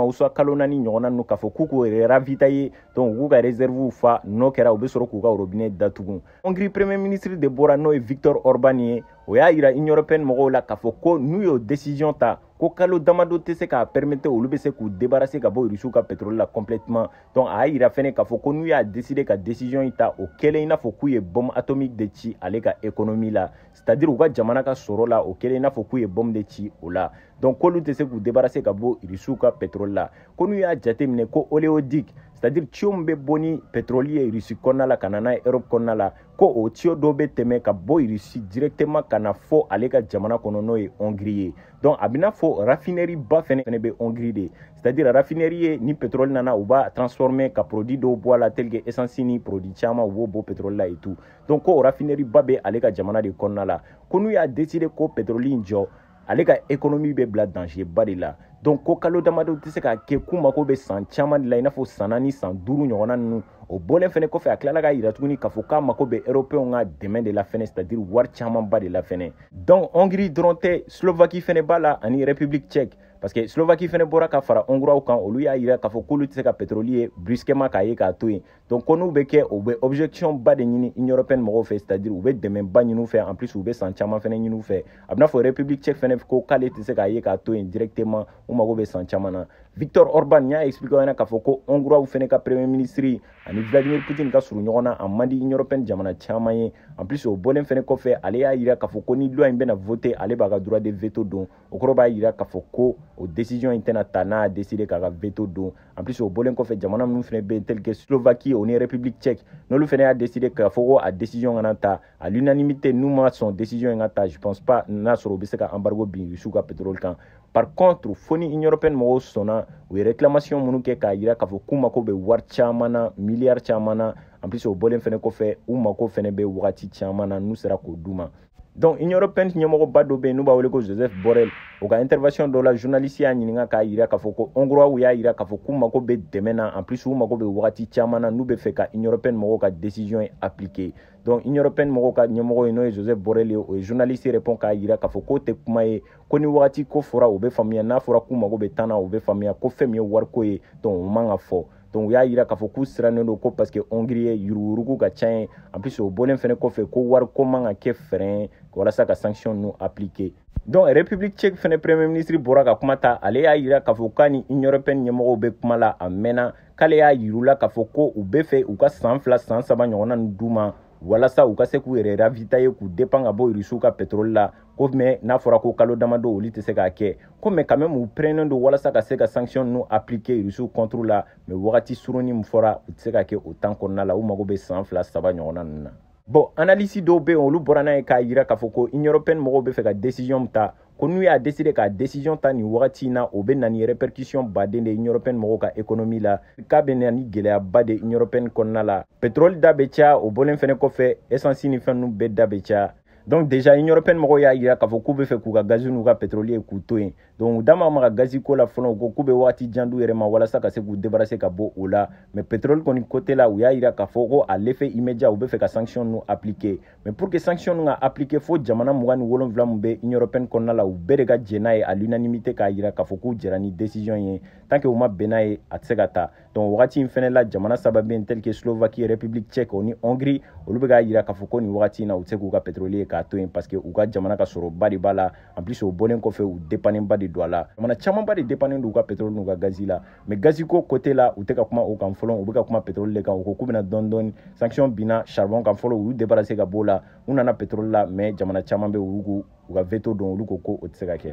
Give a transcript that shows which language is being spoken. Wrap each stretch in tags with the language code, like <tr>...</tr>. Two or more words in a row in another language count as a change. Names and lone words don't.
<bm>ou soit kalo 4 ɲɔgɔnna ninnu k'a fɔ k'u k'o</bm> <fr>ravitailler donc</fr> <bm>u k'u ka réserve fa n'o kɛra u bɛ sɔrɔ k'u ka robinet datugu Hongrie</bm> <fr>premier ministre</fr> <bm>de bɔra n'o ye Viktor Orban ye o y'a yira Union européenne mɔgɔw la k'a fɔ ko n'u y'o décision ta ko kalo damadɔ tɛ se k'a permettre olu bɛ se k'u débarrasser ka bɔ Russiw ka pétrole la</bm> <fr>complètement donc</fr> <bm>a y'a yira fɛnɛ k'a fɔ ko n'u y'a décider ka décision in ta o kɛlen i n'a fɔ k'u ye</bm> <fr>bombe atomique</fr> <bm>de ci ale ka économie la</bm> <fr>c'est à dire</fr> <bm>u ka jamana ka sɔrɔ la o kɛlen i n'a fɔ k'u ye bombe de ci o la donc k'olu tɛ se k'u débarrasser ka bɔ Russiw ka pétrole la ko n'u y'a jateminɛ ko</bm> <fr>oléoduc c'est à dire tuyau</fr> <bm>min bɛ bɔ ni pétrole ye Russie kɔnɔna la ka na n'a ye Europe kɔnɔna la ko o tuyau dɔ bɛ tɛmɛ ka bɔ Russie directement ka na fɔ ale ka jamana kɔnɔ n'o ye Hongrie ye donc a bɛ n'a fɔ raffinerie ba fɛnɛ bɛ Hongrie de</bm> <fr>c'est à dire raffinerie</fr> <bm>ye ni pétrole nana u b'a transformer ka produit dɔw bɔ a la</bm> <fr>tel que essence</fr> <bm>ni produit caman u b'o bɔ pétrole la</bm> <fr>et tout donc</fr> <bm>ko raffinerie ba bɛ ale ka jamana de kɔnɔna la ko n'u y'a décider ko pétrole in jɔ ale ka économie bɛ bila danger ba de la donc ko kalo damadɔ tɛ se ka kɛ k'u mako bɛ san caman de la i n'a fɔ san 4 san 5 ɲɔgɔnna ninnu o bɔlen fɛnɛ kɔfɛ a tilala ka yira tuguni k'a fɔ k'a mako bɛ européens ka dɛmɛ de la fɛnɛ</bm> <fr>c'est à dire</fr> <bm>wari camanba de la fɛnɛ donc Hongrie dɔrɔn tɛ Slovaquie fɛnɛ b'a la ani République tchèque</bm> <fr>parce que</fr> <bm>Slovaquie fɛnɛ bɔra ka fara Hongrois kan olu y'a yira k'a fɔ k'olu tɛ se ka pétrole ye brusquement k'a ye k'a to yen donc ko n'u bɛ kɛ u bɛ objection ba de ɲini Union européenne mɔgɔw fɛ</bm> <fr>c'est à dire</fr> <bm>u bɛ dɛmɛba ɲini u fɛ</bm> <fr>en plus</fr> <bm>u bɛ san caman fɛnɛ ɲini u fɛ a bɛ n'a fɔ République tchèque fɛnɛ ko k'ale tɛ se k'a ye k'a to yen directement u mago bɛ san caman na Viktor Orban n y'a expliqué ɲɛna k'a fɔ ko Hongrois fɛnɛ ka</bm> <fr>premier ministre</fr> <bm>ani Vladimir Poutine ka surun ɲɔgɔn na a man di Union européenne jamana caman ye</bm> <fr>en plus</fr> <bm>o bɔlen fɛnɛ kɔfɛ ale y'a yira k'a fɔ ko ni loi in bɛna voter ale b'a ka</bm> <fr>droit de veto</fr> <bm>don o kɔrɔ b'a yira k'a fɔ ko o décision in tɛna ta n'a a décidé k'a ka veto don</bm> <fr>en plus</fr> <bm>o bɔlen kɔfɛ jamana minnu fɛnɛ bɛ yen</bm> <fr>tel que</fr> <bm>Slovaquie o ni République tchèque n'olu fɛnɛ y'a décidé k'a fɔ ko a décision kana ta</bm> <fr>à l'unanimité</fr> <bm>n'u ma sɔn décision in ka ta</bm> <fr>je pense pas</fr> <bm>n'a sɔrɔ u bɛ se ka embargo bin Russiw ka pétrole kan</bm> <fr>Par contre</fr> <bm>fo ni Union européenne mɔgɔw sɔnna u ye réclamation minnu kɛ k'a yira k'a fɔ k'u mako bɛ wari caman na miliyari caman na</bm> <fr>en plus</fr> <bm>o bɔlen fɛnɛ kɔfɛ u mako fɛnɛ bɛ wagati caman na n'u sera k'o d'u ma. Donc Union européenne ɲɛmɔgɔba dɔ bɛ yen n'u b'a wele ko Joseph Borrell o ka intervention dɔ la journaliste y'a ɲininka k'a yira k'a fɔ ko hongrois y'a yira k'a fɔ k'u mako bɛ dɛmɛ na</bm> <fr>en plus</fr> <bm>u mako bɛ wagati caman na n'u bɛ fɛ ka Union européenne mɔgɔw ka décision ye appliquer. Donc Union européenne mɔgɔw ka ɲɛmɔgɔ ye n'o ye Joseph Borrell ye o ye</bm> <fr>journaliste répond</fr> <bm>k'a yira k'a fɔ k'o tɛ kuma ye ko ni wagati ko fɔra u bɛ faamuya n'a fɔra k'u mako bɛ temps na u bɛ faamuya ko fɛn min ye wariko ye donc o man ka fɔ. Donc u y'a yira k'a fɔ k'u sirannen don ko</bm> <fr>parce que</fr> <bm>Hongrie ye yuruguyurugu ka ca ye</bm> <fr>en plus</fr> <bm>o bɔlen fɛnɛ kɔfɛ ko wariko man ka kɛ frein ye walasa ka sanction ninnu appliquer. Donc République tchèque fɛnɛ</bm> <fr>premier ministre</fr> <bm>bɔra ka kuma ta ale y'a yira k'a fɔ k'a ni Union européenne ɲɛmɔgɔw bɛ kuma la a mɛnna k'ale y'a yir'u la k'a fɔ ko u bɛ fɛ u ka san 2 san 3 ɲɔgɔnna nin d'u ma walasa u ka se k'u yɛrɛ ravitailler k'u dépend ka bɔ Rusiw ka pétrole la ko mais n'a fɔra ko kalo damadɔ olu tɛ se k'a kɛ ko</bm> <fr>mais quand même</fr> <bm>u prenen don walasa ka se ka sanction ninnu appliquer Rusiw contre la mais wagati surunin min fɔra u tɛ se ka kɛ o temps kɔnɔna la u mago bɛ san 2 3 ɲɔgɔnna ninnu na.</bm> <fr>Bon analyse</fr> <bm>dɔw bɛ yen olu bɔra n'a ye k'a yira k'a fɔ ko Union européenne mɔgɔw bɛ fɛ ka décision ta ko n'u y'a décider ka décision ta nin wagati in na o bɛ na ni répercussion baden de Union européenne mɔgɔw ka économie la k'a bɛ na ni gɛlɛyaba de Union européenne kɔnɔna la pétrole da bɛ caya o bɔlen fɛnɛ kɔfɛ essence ni fɛn ninnu bɛɛ da bɛ caya.</bm> <fr>Donc déjà</fr> <bm>Union européenne mɔgɔw y'a yira k'a fɔ k'u bɛ fɛ k'u ka gaz n'u ka pétrole ye k'u to yen donc u da ma maga gazi ko la fɔlɔ u ko k'u bɛ wagati jan d'u yɛrɛ ma walasa ka se k'u débarrasser ka bɔ o la</bm> <fr>mais pétrole</fr> <bm>kɔni côté la u y'a yira k'a fɔ ko à</bm> <fr>l'effet immédiat</fr> <bm>u bɛ fɛ ka sanction ninnu appliquer</bm> <fr>mais pour que sanction</fr> <bm>ninnu ka appliquer fo jamana 27 min bɛ Union européenne kɔnɔna la u bɛɛ de ka jɛ n'a ye</bm> <fr>à l'unanimité</fr> <bm>k'a yira k'a fɔ k'u jɛra ni décision ye</bm> <fr>tant que</fr> <bm>u ma bɛn n'a ye a tɛ se ka taa donc wagati in fɛnɛ la jamana 3 bɛ yen</bm> <fr>tel que</fr> <bm>Slovaquie République tchèque o ni Hongrie olu bɛ k'a yira k'a fɔ ko nin wagati in na u tɛ se k'u ka pétrole ye k'a to yen</bm> <fr>parce que</fr> <bm>u ka jamana ka sɔrɔba de b'a la</bm> <fr>en plus</fr> <bm>o bɔlen kɔfɛ u dépannenba de don a la jamana camanba de dépannen don u ka pétrole n'u ka gazi la mais gazi ko côté la u tɛ ka kuma o kan fɔlɔ u bɛ ka kuma pétrole de kan u ko k'u bɛna dɔɔni dɔɔni sanction binna charbon kan fɔlɔ u y'u débarrasser ka bɔ o la u nana pétrole la mais jamana caman bɛ olu u ka veto don olu ko o tɛ se ka kɛ.</bm>